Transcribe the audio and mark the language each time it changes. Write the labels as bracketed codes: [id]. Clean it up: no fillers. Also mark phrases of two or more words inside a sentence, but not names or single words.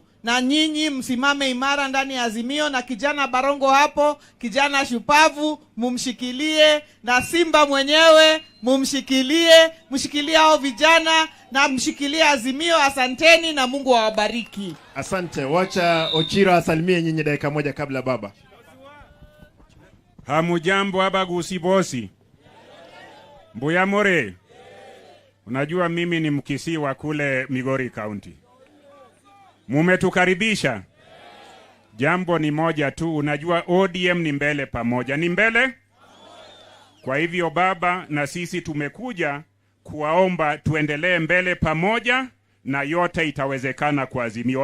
[sw] Na nyinyi msimame imara ndani ya Azimio, na kijana Barongo hapo, kijana shupavu, mumshikilie, na Simba mwenyewe mumshikilie, mshikilie hao vijana na mshikilie Azimio. Asanteni na Mungu awabariki. Asante. Wacha Ochira asalimie nyinyi dakika moja kabla baba. [guz] Hamujambo Abagusi bosi. Mbuya more. [sw] Unajua mimi ni Mkisii wa kule Migori County. Mumetukaribisha. Jambo ni moja tu, unajua ODM ni mbele pamoja. Ni mbele? Kwa hivyo baba na sisi tumekuja kuwaomba tuendelee mbele pamoja na yote itawezekana kwa Azimio.